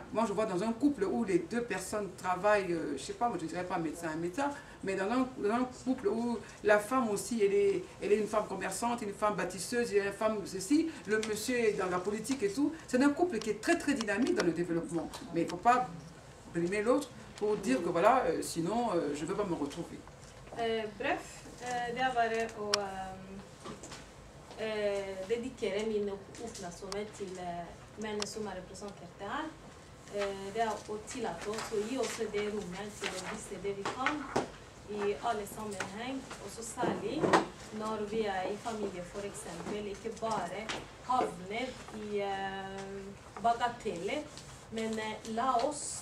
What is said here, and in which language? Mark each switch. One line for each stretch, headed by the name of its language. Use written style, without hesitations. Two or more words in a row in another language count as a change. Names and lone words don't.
French: Moi je vois dans un couple où les deux personnes travaillent, je ne sais pas, moi je ne dirais pas médecin, mais dans un couple où la femme aussi, elle est une femme commerçante, une femme bâtisseuse, une femme ceci, le monsieur est dans la politique et tout. C'est un couple qui est très très dynamique dans le développement. Mais il ne faut pas brimer l'autre pour dire que voilà, sinon je ne veux pas me retrouver. Bref,
Norwegian: det er bare å dedikere mine oppmerksomhet til mennene som er representert her. Det er å tillate oss å gi oss det rommet til å vise det vi kan i alle sammenheng, og så særlig når vi er i familie for eksempel, ikke bare havner i bagateller, men la oss